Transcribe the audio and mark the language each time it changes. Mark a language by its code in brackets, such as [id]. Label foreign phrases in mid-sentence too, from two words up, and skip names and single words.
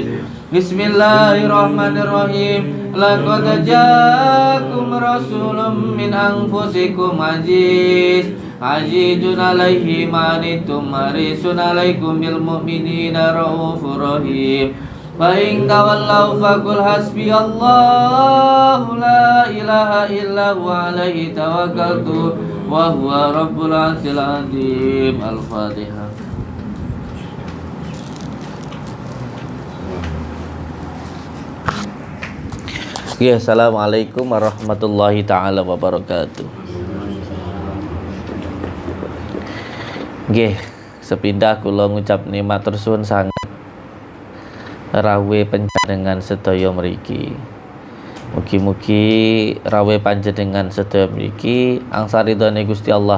[ar] بسم الله الرحمن الرحيم لقد جاءكم رسول من أنفسكم عزيز عليه ما عنتم حريص عليكم بالمؤمنين رؤوف رحيم فإن تولوا فقل حسبي الله لا إله إلا هو عليه توكلت وهو رب العرش العظيم. الفاتحة. Ya, السلام عليكم ورحمة الله تعالى وبركاته. [jv] Nggih, sepindah kula ngucap matur suwun sanget rawuh panjenengan sedaya mriki. Mugi-mugi rawuh panjenengan sedaya mriki angsal ridhone Gusti Allah.